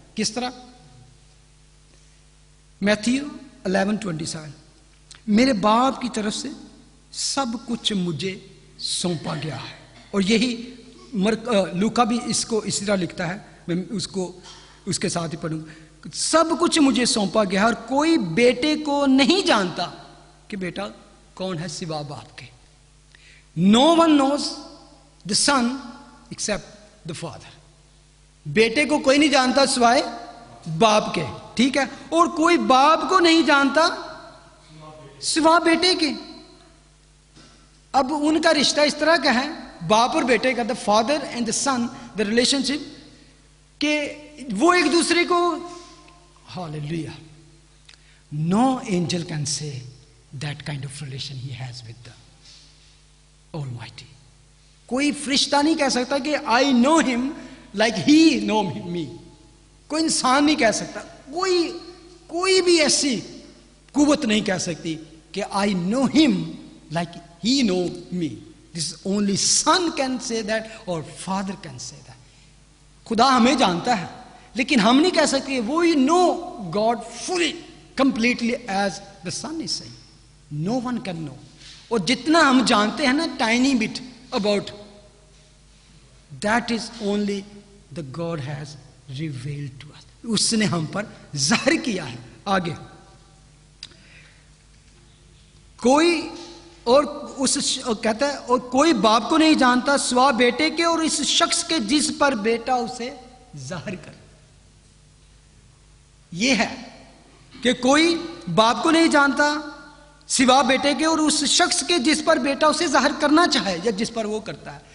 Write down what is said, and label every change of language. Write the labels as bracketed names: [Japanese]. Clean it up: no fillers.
[Urdu] کس طرح؟ میتھیو 11:27, میرے باپ کی طرف سے سب کچھ مجھے سونپا گیا ہے. اور یہی لوکا بھی اس کو اسی طرح لکھتا ہے, میں اس کو اس کے ساتھ ہی پڑھوں. سب کچھ مجھے سونپا گیا ہے, اور کوئی بیٹے کو نہیں جانتا کہ بیٹا کون ہے سوا باپ کے. [English] No one knows the son except the father. [Urdu] بیٹے کو کوئی نہیں جانتا سوائے باپ کے, ٹھیک ہے, اور کوئی باپ کو نہیں جانتا سوا بیٹے کے. اب ان کا رشتہ اس طرح کا ہے, باپ اور بیٹے کا, [English] the father and the son, the relationship, [Urdu] کہ وہ ایک دوسرے کو, [English] hallelujah, no angel can say that kind of relation he has with the Almighty. [Urdu] کوئی فرشتہ نہیں کہہ سکتا کہ [English] I know him like he know me. [Urdu] کوئی انسان نہیں کہہ سکتا, کوئی بھی ایسی قوت نہیں کہہ سکتی کہ [English] I know him like he know me. This is only son can say that, or father can say that. [Urdu] خدا ہمیں جانتا ہے, لیکن ہم نہیں کہہ سکتے وہ [English] know God fully, completely as the son is saying. No one can know. [Urdu] اور جتنا ہم جانتے ہیں نا, [English] tiny bit about, that is only the God has revealed to us. [Urdu] اس نے ہم پر ظاہر کیا ہے. آگے کوئی اور اس کہتا ہے, اور کوئی باپ کو نہیں جانتا سوا بیٹے کے, اور اس شخص کے جس پر بیٹا اسے ظاہر کر. یہ ہے کہ کوئی باپ کو نہیں جانتا سوا بیٹے کے, اور اس شخص کے جس پر بیٹا اسے ظاہر کرنا چاہے یا جس پر وہ کرتا ہے.